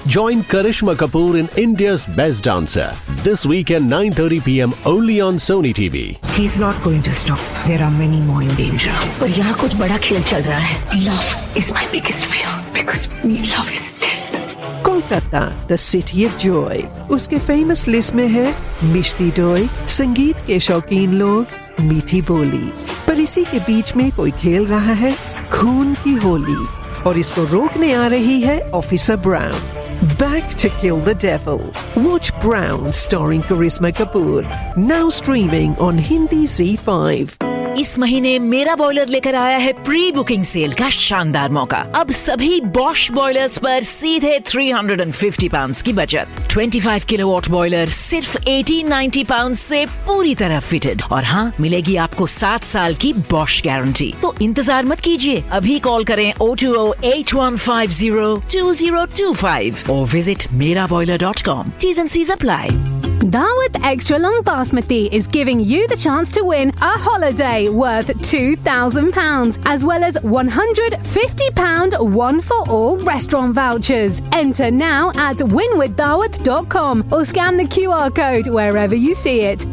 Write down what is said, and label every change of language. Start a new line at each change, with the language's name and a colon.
English: Join Karishma Kapoor in India's Best Dancer. This weekend, 9:30 PM only on Sony TV. He's not going to stop. There are many more in danger. But
Hindi: yahan kuch bada khel chal raha hai.
English: Love is my biggest fear. Because love is death. Kolkata, the city of joy.
Hindi: उसके famous list में है मिष्टी दोई, संगीत के शौकीन लोग, मीठी बोली. पर इसी के बीच में कोई खेल रहा है, खून की होली. और इसको रोकने आ रही है officer brown.
English: Back to Kill the Devil. Watch Brown starring Karishma Kapoor. Now streaming on Hindi Z5.
Hindi: इस महीने मेरा बॉयलर लेकर आया है प्री बुकिंग सेल का शानदार मौका। अब सभी बॉश बॉयलर्स पर सीधे £350 की बचत। 25 किलोवाट बॉयलर सिर्फ £1,890 से पूरी तरह फिटेड। और हाँ, मिलेगी आपको 7 साल की बॉश गारंटी। तो इंतजार मत कीजिए, अभी कॉल करें 0208150 2025 और visit meraboiler.com।
English: Ts and Cs apply. Dawat Extra Long Basmati is giving you the chance to win a holiday worth £2,000 as well as £150 one-for-all restaurant vouchers. Enter now at winwithdawat.com or scan the QR code wherever you see it.